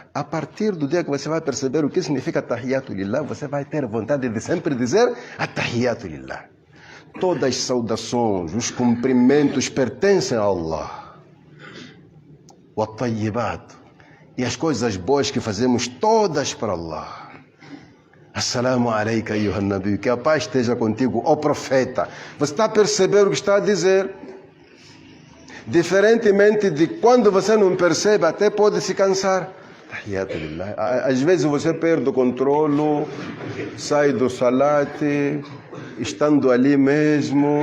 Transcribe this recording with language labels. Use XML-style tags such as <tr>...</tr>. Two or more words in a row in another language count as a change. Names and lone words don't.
<pt>A partir do dia que você vai perceber o que significa</pt> <ar>تحية لله,</ar> <pt>você vai ter vontade de sempre dizer</pt> <ar>تحية لله.</ar> <pt>todas as saudações, os cumprimentos pertencem a Allah. O at-tayyibat, e as coisas boas que fazemos todas para Allah.</pt> <ar>السلام عليك أيها النبي,</ar> <pt>que a paz esteja contigo, ó profeta. Você está a perceber o que está a dizer? Diferentemente de quando você não percebe, até pode se cansar. Às vezes você perde o controle, sai do salate, estando ali mesmo.</pt>